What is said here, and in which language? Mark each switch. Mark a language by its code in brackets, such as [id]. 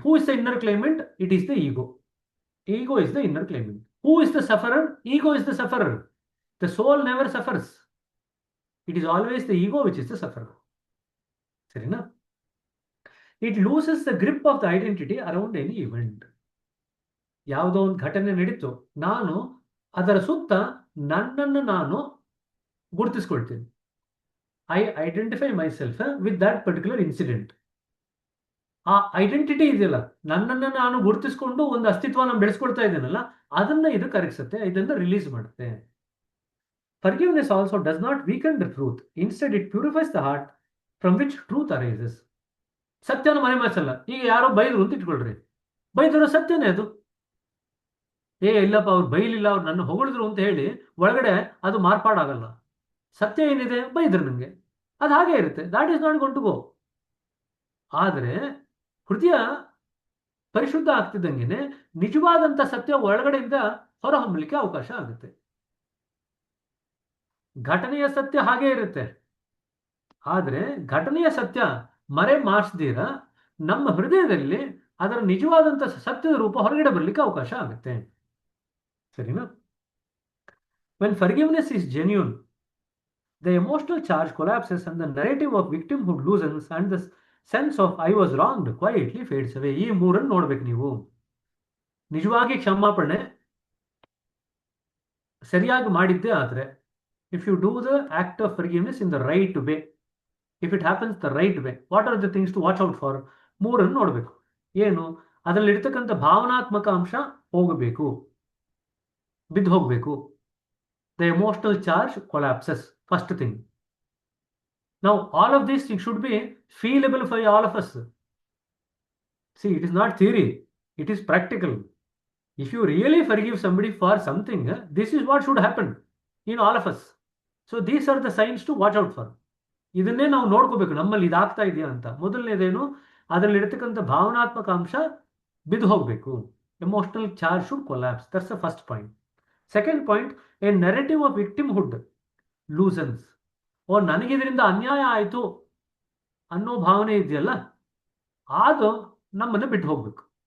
[en] Who is the inner claimant? It is the ego. Ego is the inner claimant. Who is the sufferer? Ego is the sufferer. The soul never suffers. It is always the ego which is the sufferer. Sarina? It loses the grip of the identity around any event. [kn] ಯಾವುದೋ ಒಂದು ಘಟನೆ ನಡೀತು, ನಾನು ಅದರ ಸುತ್ತ ನನ್ನನ್ನು ನಾನು ಗುರುತಿಸ್ಕೊಳ್ತೀನಿ. [en] I identify myself with that particular incident. [kn] ಆ ಐಡೆಂಟಿಟಿ ಇದೆಯಲ್ಲ, ನನ್ನನ್ನು ನಾನು ಗುರುತಿಸ್ಕೊಂಡು ಒಂದು ಅಸ್ತಿತ್ವನ ಬೆಳೆಸ್ಕೊಳ್ತಾ ಇದ್ದೇನಲ್ಲ, ಅದನ್ನ ಇದು ಕರಗಿಸುತ್ತೆ, ಇದನ್ನ ರಿಲೀಸ್ ಮಾಡುತ್ತೆ. [en] Forgiveness also does not weaken the truth. Instead, it purifies the heart from which truth arises. [kn] ಸತ್ಯನ ಮರೆಮಾಚಲ್ಲ. ಈಗ ಯಾರೋ ಬೈದ್ರು ಅಂತ ಇಟ್ಕೊಳ್ರಿ, ಬೈದಿರೋ ಸತ್ಯನೇ ಅದು. ಇಲ್ಲಪ್ಪ ಅವ್ರು ಬೈಲಿಲ್ಲ, ಅವ್ರು ನನ್ನ ಹೊಗಳಿದ್ರು ಅಂತ ಹೇಳಿ ಒಳಗಡೆ ಅದು ಮಾರ್ಪಾಡಾಗಲ್ಲ. ಸತ್ಯ ಏನಿದೆ, ಬೈದ್ರು ನನಗೆ, ಅದು ಹಾಗೆ ಇರುತ್ತೆ. [en] That is not gone to go. [kn] ಆದರೆ ಹೃದಯ ಪರಿಶುದ್ಧ ಆಗ್ತಿದ್ದಂಗೆನೆ ನಿಜವಾದಂತ ಸತ್ಯ ಒಳಗಡೆಯಿಂದ ಹೊರಹೊಮ್ಮಲಿಕ್ಕೆ ಅವಕಾಶ ಆಗುತ್ತೆ. ಘಟನೆಯ ಸತ್ಯ ಹಾಗೆ ಇರುತ್ತೆ, ಆದರೆ ಘಟನೆಯ ಸತ್ಯ ಮರೆ ಮಾರ್ಸದಿರ ನಮ್ಮ ಹೃದಯದಲ್ಲಿ ಅದರ ನಿಜವಾದಂತ ಸತ್ಯದ ರೂಪ ಹೊರಗಡೆ ಬರಲಿಕ್ಕೆ ಅವಕಾಶ ಆಗುತ್ತೆ. ಸರಿನಾ? [en] When forgiveness is genuine, the emotional charge collapses and the narrative of victimhood loosens and the sense of I was wronged quietly fades away. [kn] ಈ ಮೂರನ್ನು ನೋಡ್ಬೇಕು ನೀವು. ನಿಜವಾಗಿ ಕ್ಷಮಾಪಣೆ ಸರಿಯಾಗಿ ಮಾಡಿದ್ದೇ ಆದ್ರೆ, [en] if you do the act of forgiveness in the right way, if it happens the right way, what are the things to watch out for? [kn] ಮೂರನ್ನು ನೋಡ್ಬೇಕು. ಏನು? ಅದರಲ್ಲಿ ಇರ್ತಕ್ಕಂಥ ಭಾವನಾತ್ಮಕ ಅಂಶ ಹೋಗಬೇಕು, ಬಿದ್ದು ಹೋಗಬೇಕು. [en] The emotional charge collapses, first thing. Now, all of this should be feelable for all of us. See, it is not theory, it is practical. If you really forgive somebody for something, this is what should happen in all of us. So, these are the signs to watch out for. [kn] ಇದನ್ನೇ ನಾವು ನೋಡ್ಕೋಬೇಕು, ನಮ್ಮಲ್ಲಿ ಇದಾಗ್ತಾ ಇದೆಯಾ ಅಂತ. ಮೊದಲನೇದೇನು? ಅದರಲ್ಲಿ ಇರ್ತಕ್ಕಂಥ ಭಾವನಾತ್ಮಕ ಅಂಶ ಬಿದ್ದು ಹೋಗಬೇಕು. [en] Emotional charge should collapse. That's the first point. Second point, a narrative of victimhood loosens. [kn] ನನಗಿದರಿಂದ ಅನ್ಯಾಯ ಆಯಿತು ಅನ್ನೋ ಭಾವನೆ ಇದೆಯಲ್ಲ, ಅದು ನಮ್ಮನ್ನು ಬಿಟ್ಟು ಹೋಗ್ಬೇಕು.